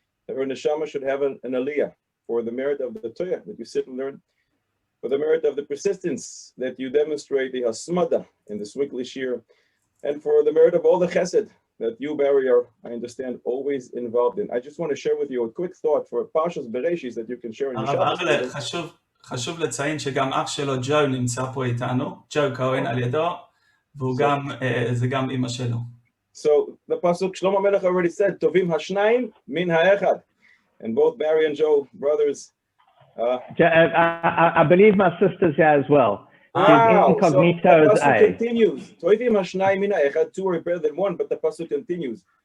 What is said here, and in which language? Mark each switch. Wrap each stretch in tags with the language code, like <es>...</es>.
<en>That her neshama should have an aliyah for the merit of the Torah that you sit and learn, for the merit of the persistence that you demonstrate, the hasmada in the Swinklish year, and for the merit of all the chesed that you, Barry, are, I understand, always involved in. I just want to share with you a quick thought for Parshat Bereshit that you can share in your Shabbos.</en> <he>חשוב לציין שגם אח שלו ג'ו נמצא פה איתנו, ג'ו כהן על ידו, וזה גם אמא שלו.</he> <en>So the pasuk Shlomo Melech already said,</en> <he>Tovim hashnayim min ha'echad,</he> <en>and both Barry and Joe, brothers. I believe my sister's here as well. Wow. So the pasuk A. continues.</en> <he>Tovim hashnayim min ha'echad,</he> <en>two are better than one, but the pasuk continues.</en>